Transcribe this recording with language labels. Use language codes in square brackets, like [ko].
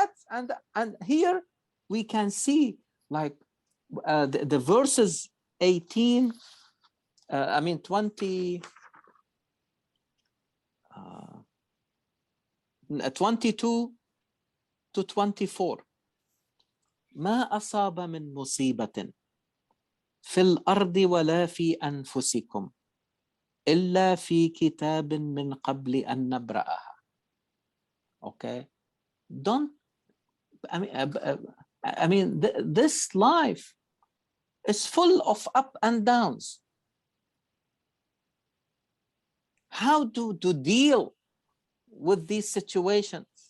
[en] And here we can see like the verses 18, 20, 22 to 24. [ar] ما أصاب من مصيبة في الأرض ولا في أنفسكم إلا في كتاب من قبل أن نبرأها. [en] Okay, don't. This life is full of up and downs. How to deal with these situations?